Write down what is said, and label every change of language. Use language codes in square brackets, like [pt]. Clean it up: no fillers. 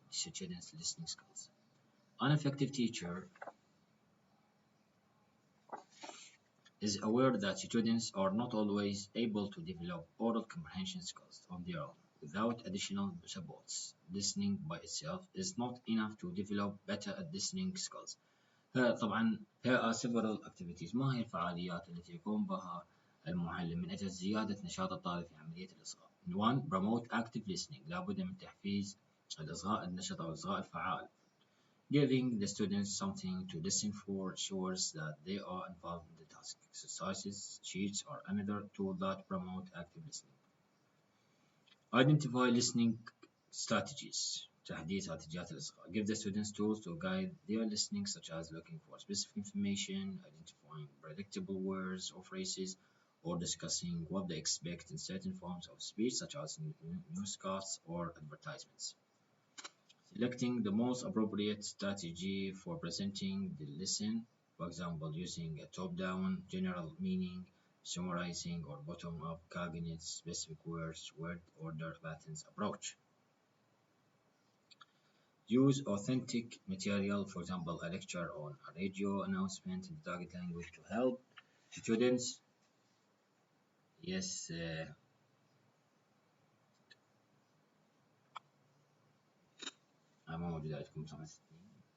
[en] students' listening skills. An effective teacher is aware that students are not always able to develop oral comprehension skills on their own without additional supports. Listening by itself is not enough to develop better listening skills. طبعا here are several activities. [ar] ما هي الفعاليات التي يقوم بها المعلم من أجل زيادة نشاط الطالب في عملية الإصغاء؟ 1. [en] Promote active listening. [ar] لابد من تحفيز الإصغاء النشط أو الإصغاء الفعال. [en] Giving the students something to listen for ensures that they are involved in the task. Exercises, sheets, or another tool that promote active listening. Identify listening strategies. [ar] تحديد استراتيجيات الإصغاء. [en] Give the students tools to guide their listening, such as looking for specific information, identifying predictable words or phrases, or discussing what they expect in certain forms of speech, such as newscasts or advertisements. Selecting the most appropriate strategy for presenting the lesson, for example, using a top-down general meaning, summarizing, or bottom-up cognate specific words, word order patterns approach. Use authentic material, for example, a lecture on a radio announcement in the target language to help students. [ar] Yes, موجودة عندكم 5 سنين.